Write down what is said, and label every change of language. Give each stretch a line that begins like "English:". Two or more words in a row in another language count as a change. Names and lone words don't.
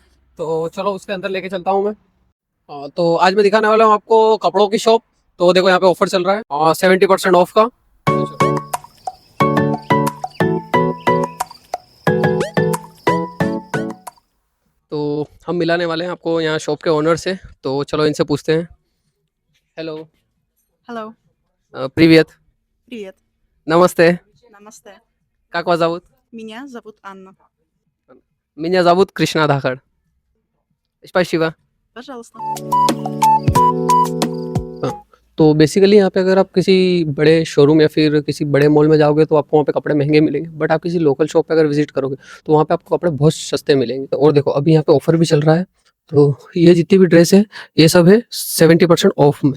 Hindi: तो चलो उसके अंदर लेके चलता हूँ मैं। तो आज मैं दिखाने वाला हूँ आपको कपड़ों की शॉप। तो देखो यहाँ पे ऑफर चल रहा है 70% ऑफ का। तो हम मिलाने वाले हैं आपको यहाँ शॉप के ओनर से। तो चलो इनसे पूछते हैं। हेलो।
English: Hello.
Russian: Привет. Привет.
Hindi: Namaste. Namaste.
Russian: Как вас зовут? Меня зовут Анна. Меня зовут Кришна धाकड़. Спасибо. Пожалуйста.
Hindi: तो बेसिकली यहाँ पे अगर आप किसी बड़े शोरूम या फिर किसी बड़े मॉल में जाओगे तो आपको वहाँ पे कपड़े महंगे मिलेंगे, बट आप किसी
English: local shop
Hindi: पे अगर विजिट करोगे तो वहाँ पे आपको कपड़े बहुत सस्ते मिलेंगे। और देखो अभी यहाँ पे ऑफर भी चल रहा है। तो ये जितनी भी ड्रेस है ये सब है 70% ऑफ में।